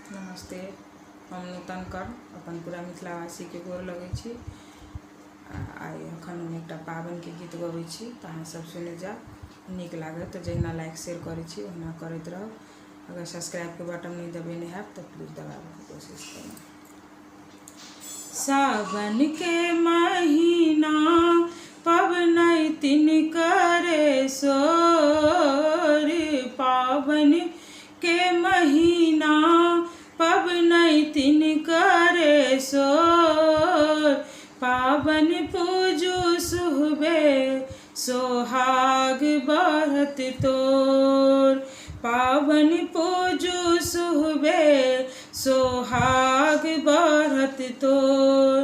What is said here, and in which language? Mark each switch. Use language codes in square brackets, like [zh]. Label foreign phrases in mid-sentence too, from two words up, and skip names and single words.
[mai] नमस्ते। हम नूतन कर अपन पूरा मिथिलावासी के गोर लगै छी। आई अखन हम एकटा पाबनि के गीत गबै छी तऽ अहाँ सब सुनि जा। नीक लागत तऽ जहिना [en] like share [mai] करै छी ओहिना करैत रहब। अगर सब्सक्राइब के बटन नहीं दबेने हैब तऽ प्लीज दबाबे के कोशिश करू। सावन के महीना पबनैतिन करे सोर, पावन के महीना पबनैतिन करे सोर, पावन पूजू सुहबे सोहाग बढ़त तोर, पावन पूजू सुहबे सोहाग बढ़त तोर।